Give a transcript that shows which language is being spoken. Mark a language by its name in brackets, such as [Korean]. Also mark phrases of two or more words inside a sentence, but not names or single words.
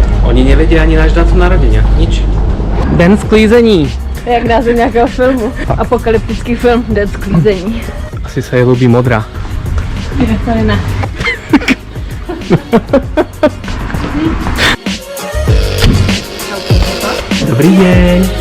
[Slovak] Oni nevedia ani náš dátum narodenia. Nič. [Czech] Den sklízení. Jak název nějakého filmu. Apokalyptický film Den sklízení. [Slovak] Asi sa jej ľúbi modrá. [Czech] Tady ne. [Slovak] Dobrý deň.